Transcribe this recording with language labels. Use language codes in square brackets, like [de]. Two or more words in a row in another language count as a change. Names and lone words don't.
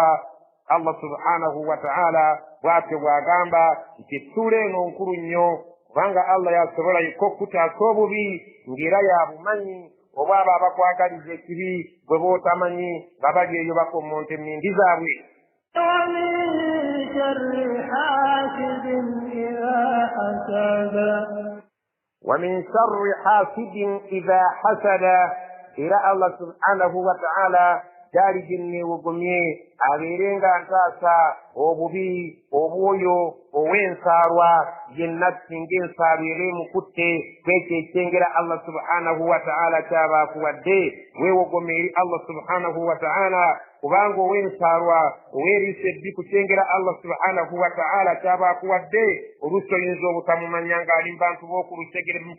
[lg] Allah [ar] سبحانه وتعالى [lg] bw'atyo bw'agamba nti essuula eno nkulu nnyo kubanga Allah yasobola yekka okutaasa obubi ng'era yabumanyi oba abo abakwagaliza ekibi bwe bootamanyi nga bali eyo bakommonta emmindi zaabwe. [ar] ومن شر حاسد إذا حسد إلى الله سبحانه وتعالى [lg] gyali ginneewogomye abeerenga ntaasa obubi obwoyo ow'ensaalwa yenna singa ensaalwa era emukutte kwekyo ekyengera Allah [ar] سبحانه وتعالى [lg] kyaba akuwadde weewogome eri Allah [ar] سبحانه وتعالى [lg] kubanga ow'ensaalwa oweeriisa ebbi kukyengera Allah [ar] سبحانه وتعالى [lg] kyaba akuwadde oluusi oyinza obutamumanya ng'ali mu bantu b'oku lusegere mu